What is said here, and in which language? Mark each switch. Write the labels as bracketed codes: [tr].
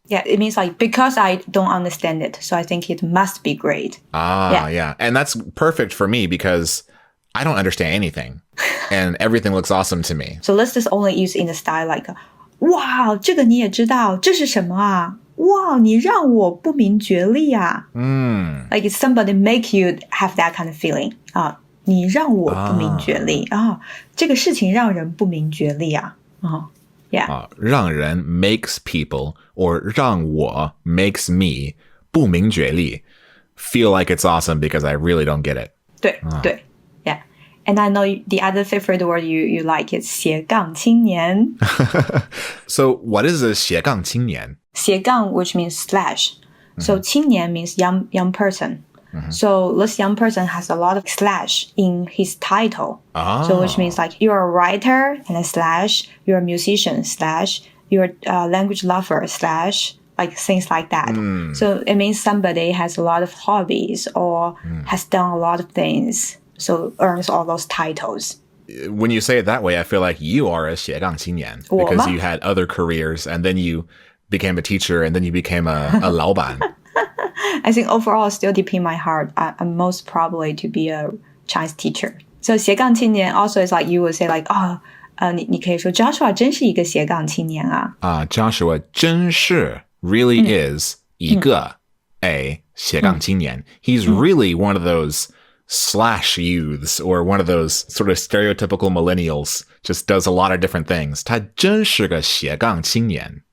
[en] Yeah, it means like, because I don't understand it, so I think it must be great. Yeah. And that's perfect for me because I don't understand anything. And everything looks awesome to me. So let's just only use in the style like, wow, [zh] 这个你也知道，这是什么啊? Wow, 你让我不明觉厉啊. Like it's somebody make you have that kind of feeling. 你让我不明觉厉. 这个事情让人不明觉厉啊. [en] Yeah. 让人 makes people, or 让我 makes me 不明觉厉 feel like it's awesome because I really don't get it. [zh] 对，对.Yeah. [en] And I know the other favorite word you like is 斜杠青年. So what is a 斜杠青年? 斜杠, which means slash. So 青年 means young person. So this young person has a lot of slash in his title. So which means like you're a writer and a slash, you're a musician slash, you're a language lover slash, like things like that. So it means somebody has a lot of hobbies or has done a lot of things. So earns all those titles. When you say it that way, I feel like you are a 斜杠青年 because you had other careers and then you became a teacher and then you became a 老板. I think overall, still deep in my heart, I'm most probably to be a Chinese teacher. So 斜杠青年 also is like you would say like, oh, [zh] 你可以说 Joshua 真是一个斜杠青年啊。 Joshua 真是 really is 一个 a 斜杠青年. [en] He's really one of those slash youths or one of those sort of stereotypical millennials, just does a lot of different things. [zh] 他真是个斜杠青年.